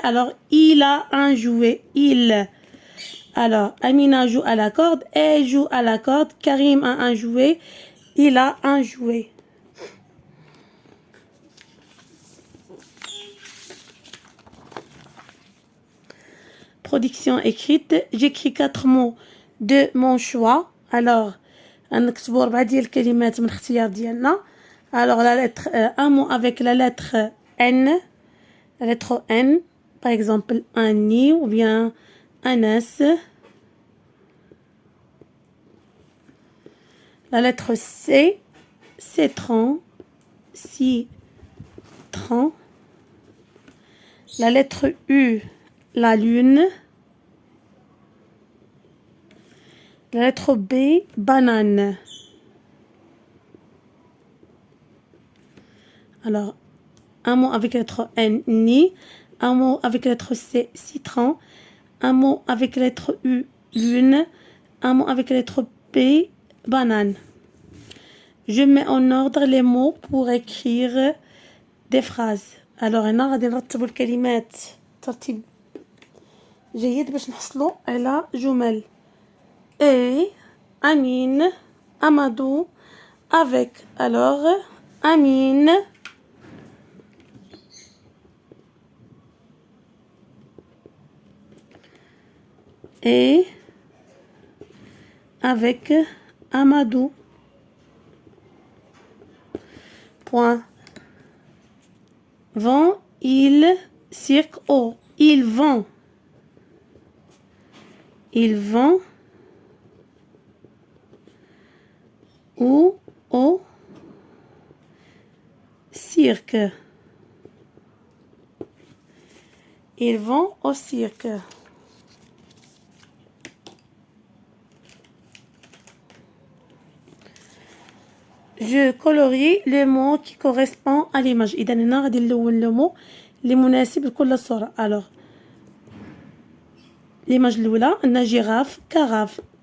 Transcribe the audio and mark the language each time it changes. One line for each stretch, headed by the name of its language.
French: alors il a un jouet, il. alors Amina joue à la corde, elle joue à la corde. Karim a un jouet, il a un jouet. Production écrite. j'écris 4 mots de mon choix.
Arabic: alors غنكتبوا 4 ديال الكلمات من الاختيار ديالنا.
French: alors la lettre un mot avec la lettre N. la lettre N par exemple Annie ou bien Anas. la lettre C citron, citron. la lettre U la lune. la lettre B banane. alors un mot avec la lettre N ni, un mot avec la lettre C citron, un mot avec la lettre U lune, un mot avec la lettre B banane. je mets en ordre les mots pour écrire des phrases.
Arabic: alors هنا غادي نرتبوا الكلمات ترتيب جيد باش نحصلوا على جمل.
French: et Amine, Amadou, avec. alors Amine et avec Amadou. Point. Vont, ils, cirque, au. Ils vont. Ils vont ou au cirque. Ils vont au cirque. je colorie le mot qui correspond à l'image.
Arabic: إذا هنا غادي نلون لو مو اللي مناسب لكل صورة.
French: alors l'image
Arabic: الأولى عندنا جيراف كراف.